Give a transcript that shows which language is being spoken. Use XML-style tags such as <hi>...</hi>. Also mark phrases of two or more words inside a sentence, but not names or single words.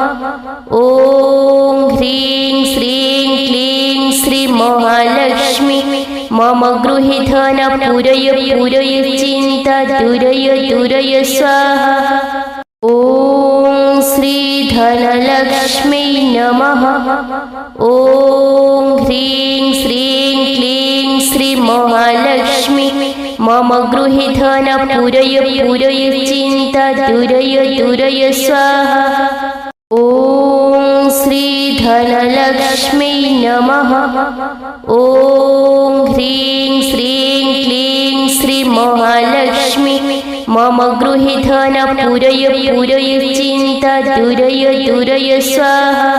<sa>ഓം ഹ്രീം ശ്രീം ക്ലീം ശ്രീ മഹാലക്ഷ്മി മമ ഗൃഹി ധന പൂരയ പൂരയ ചിന്ത ദുരയ ദുരയ സ്വാഹ. ഓം ശ്രീ ധനലക്ഷ്മി നമഃ. ഓം ഹ്രീം ശ്രീം ക്ലീം ശ്രീ മഹാലക്ഷ്മി मम गृहे धन पूरय पूरय चिन्ता दूरय दूरय स्वाहा। ॐ श्री धनलक्ष्मी नमः। ॐ ह्रीं श्रीं क्लीं श्री महालक्ष्मी मम गृहे धन पूरय पूरय चिन्ता दूरय दूरय स्वाहा।</sa>